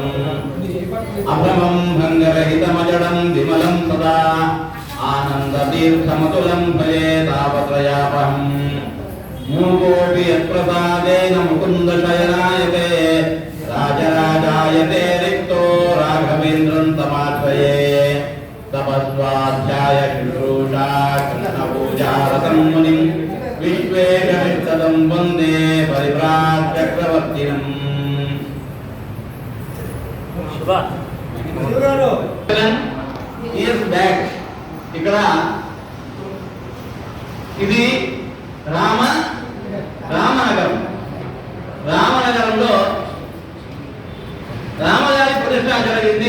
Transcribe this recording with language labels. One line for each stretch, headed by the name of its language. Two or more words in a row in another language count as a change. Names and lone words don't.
Sanskrit: अभ्रमं भङ्गरहितमजडं विमलं सदा आनन्दतीर्थमतुलं भजे तापत्रयापहम् मूकोऽपि यत्प्रसादेन मुकुन्दशयनायते राजराजायते रिक्तो राघवेन्द्रं तमाश्रये तपस्वाध्याय शुश्रूषा कृष्णपूजारतं मुनिं विश्वेशमिष्टदं वन्दे परिव्राजचक्रवर्तिनम्.
English: years back
Telugu: ఇక్కడ ఇది రామనగరంలో రామగారి ప్రతిష్ట జరిగింది.